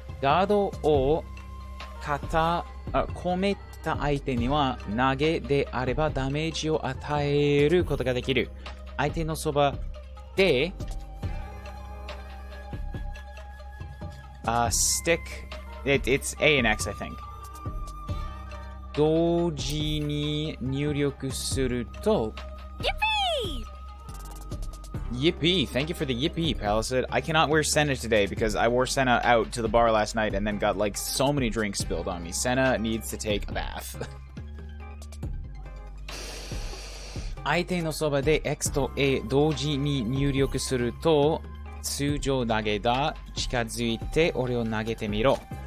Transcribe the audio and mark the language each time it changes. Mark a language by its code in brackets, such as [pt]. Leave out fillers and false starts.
[ja] ガードを込めた相手には投げであればダメージを与えることができる。相手のそばで [en] stick it's A and X I think [ja] 同時に入力すると [en] Yippee! Thank you for the yippee, Palisade. I cannot wear Senna today because I wore Senna out to the bar last night and then got like so many drinks spilled on me. Senna needs to take a bath. [ja] 相手のそばで X と A 同時に入力すると通常投げだ。近づいて俺を投げてみろ。